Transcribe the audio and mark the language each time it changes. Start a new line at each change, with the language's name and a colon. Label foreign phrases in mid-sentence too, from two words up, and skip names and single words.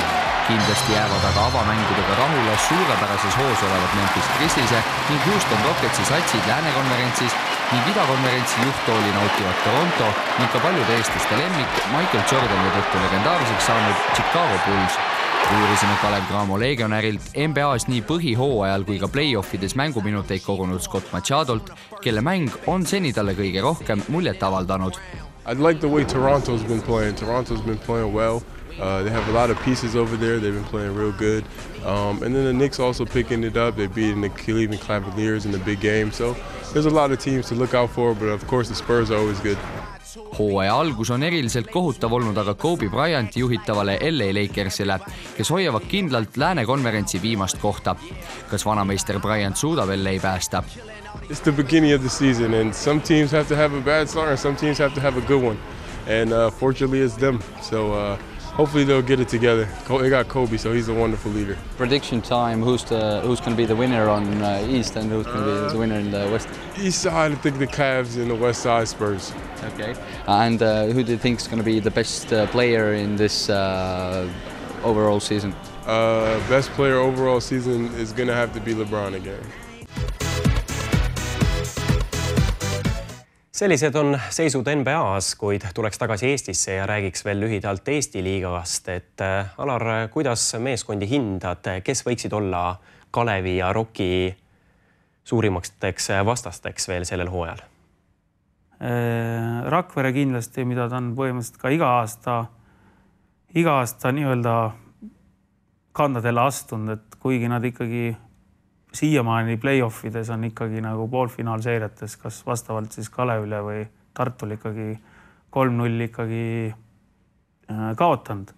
Estonian: Kindlasti jäävad aga avamängudega rahule suurepärases hoos olevad Memphis Grizzlies ning Houston Rocketsi satsid läänekonverentsis ning idakonverentsi juhttooli nautivad Toronto ning ka paljude eestlaste lemmik Michael Jordani tõttu legendaarseks saanud Chicago Bulls. Uurisime Kalev Cramo legionärilt NBA's nii põhihooajal kui ka play-offides mänguminuteid kogunud Scott Machadolt, kelle mäng on seni talle kõige rohkem muljet avaldanud.
English: I like the way Toronto's been playing. Toronto's been playing well. They have a lot of pieces over there. They've been playing real good. And then the Knicks also picking it up. They beat the Cleveland Cavaliers in the big game. So there's a lot of teams to look out for, but of course the Spurs are always good.
Estonian: Hooaja algus on eriliselt kohutav olnud aga Kobe Bryanti juhitavale LA Lakersile, kes hoiavad kindlalt läänekonverentsi viimast kohta. Kas vanameister Bryant suudab LA päästa?
English: It's the beginning of the season and some teams have to have a bad start and some teams have to have a good one. And fortunately it's them. So hopefully they'll get it together. They got Kobe, so he's a wonderful leader. Prediction time, who's going to be the winner on East and who's going to be the winner in the West? East side, I think the Cavs and the West side Spurs. Okay. And who do you think is going to be the best player in this overall season? Best player overall season is going to have to be LeBron again.
Estonian: Sellised on seisud NBA-s, kuid tuleks tagasi Eestisse ja räägiks veel lühidalt Eesti liigast. Et Alar, kuidas meeskondi hindad, kes võiksid olla Kalevi ja Rocki suurimaksteks vastasteks veel sellel hooajal? Rakvere kindlasti, mida ta on põhimõtteliselt ka iga aasta nii-öelda kandadele astunud, et kuigi nad ikkagi siiamaani play-offides on ikkagi nagu poolfinaalseeriates, kas vastavalt siis Kalevile või Tartul ikkagi 3-0 ikkagi kaotanud.